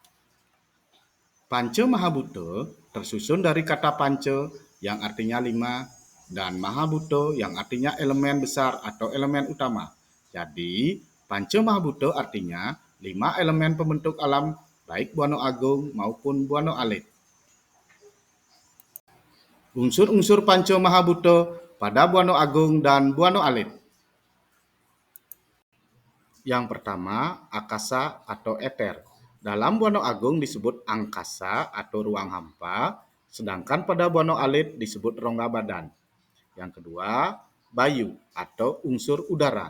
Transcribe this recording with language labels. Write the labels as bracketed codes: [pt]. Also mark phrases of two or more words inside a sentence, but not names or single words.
[id] Panca Mahabhuta tersusun dari kata panca yang artinya 5 dan Mahabhuta yang artinya elemen besar atau elemen utama. Jadi, Panca Mahabhuta artinya 5 elemen pembentuk alam baik Buana Agung maupun Buana Alit. Unsur-unsur Panca Mahabhuta pada Buana Agung dan Buana Alit. Yang pertama, akasa atau eter. Dalam Buana Agung disebut angkasa atau ruang hampa, sedangkan pada Buana Alit disebut rongga badan. Yang kedua, bayu atau unsur udara.